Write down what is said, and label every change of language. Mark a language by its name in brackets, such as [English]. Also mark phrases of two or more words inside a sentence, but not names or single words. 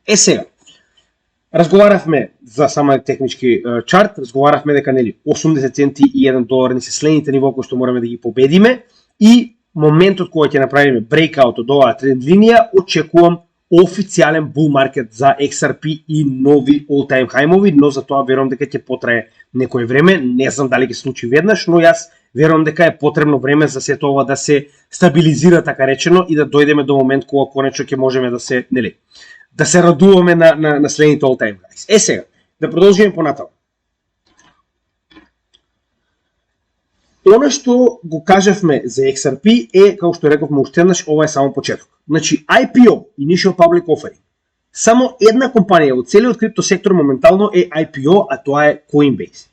[Macedonian] Сега, разговаравме за самиот технички чарт, разговаравме дека нели 80 центи и 1 долар не се следните нивоа кои што мораме да ги победиме и моментот кога ќе направиме breakout од оваа тренд линија, очекувам официјален [English] bull market [Macedonian] за XRP и нови [English] all-time high- [Macedonian] мови, но за тоа верувам дека ќе потрае некое време, не знам дали ќе се случи веднаш, но јас верувам дека е потребно време за сето ова да се стабилизира така речено и да дојдеме до момент кога конечно ќе можеме да се нели да се радуваме на следните [English] all-time highs. [Macedonian] Сега, да продолжиме понатаму. Она што го кажавме за XRP е, како што рековме уште еднаш, ова е само почеток. Значи, [English] IPO, Initial Public Offering, [Macedonian] само една компанија во целиот крипто сектор моментално е IPO, а тоа е Coinbase.